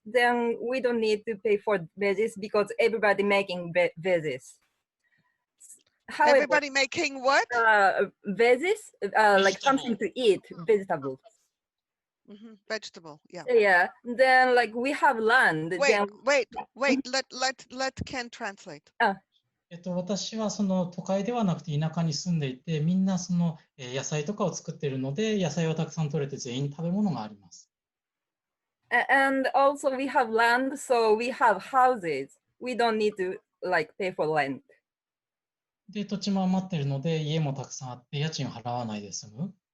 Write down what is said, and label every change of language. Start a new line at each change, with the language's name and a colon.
English: then we don't need to pay for wages because everybody making wages. However, Everybody making what? veggies, like something to eat, vegetables. Vegetable, yeah. Yeah, then like we have land. Wait, then, wait. Let Ken translate.
Japanese: 私はその都会ではなくて田舎に住んでいて、みんなその野菜とかを作っているので、野菜をたくさん取れて全員食べ物があります。
English: And also we have land, so we have houses. We don't need to like pay for rent.
Japanese: で、土地も余っているので、家もたくさんあって、家賃を払わないで済む。